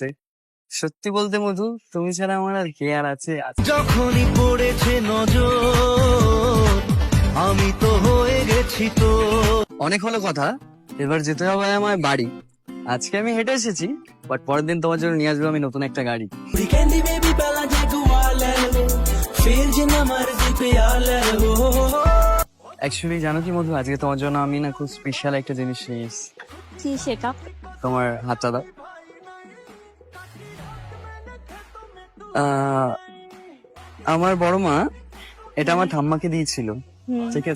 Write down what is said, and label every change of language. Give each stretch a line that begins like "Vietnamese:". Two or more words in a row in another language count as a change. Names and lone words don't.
Bangla: সত্যি বলতে মধু, তুমি ছাড়া আমার আর কে আর আছে? যখনই পড়েছে নজর আমি তো হয়ে গেছি তো। অনেক হলো কথা, এবার যেতে হবে আমায় বাড়ি। আজকে আমি হেঁটে এসেছি, বাট পরের দিন তোমার জন্য নিয়ে আসবো আমি নতুন একটা গাড়ি।
Punjabi: ਕਹਿੰਦੀ ਬੇਬੀ ਪਹਿਲਾਂ ਜਗਵਾ ਲੈ ਲਵੋ ਫੇਰ ਜਿੰਨਾ ਮਰਜ਼ੀ ਪਿਆ ਲੈ ਲਵੋ।
Bangla: অ্যাকচুয়ালি জানো কি মধু, আজকে তোমার জন্য আমি না খুব স্পেশাল একটা জিনিস নিয়ে এসেছি। কি সেটা? তোমার হাতটা দাও। আমার বড় মা এটা আমার ঠাম্মাকে দিয়েছিল, ঠিক আছে?